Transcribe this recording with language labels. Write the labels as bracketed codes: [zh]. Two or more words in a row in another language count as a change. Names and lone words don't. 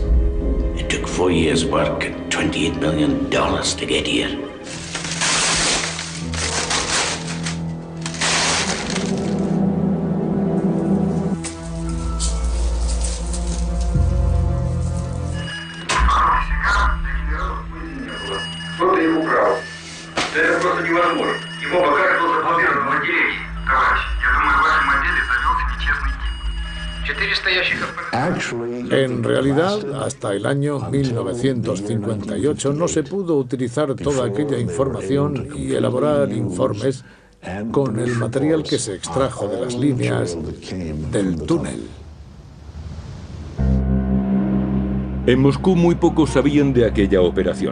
[en] It took 4 years' work and $28 million to get here. [ru] Кто-то их украл. Это просто невозможно. Его пока что заблокировано в отделении. Товарищ, я думаю, в вашем отделе завелся нечестный тип. 400 ящиков... [es] En realidad, hasta el año 1958 no se pudo utilizar toda aquella información y elaborar informes con el material que se extrajo de las líneas del túnel. En Moscú muy pocos sabían de aquella operación.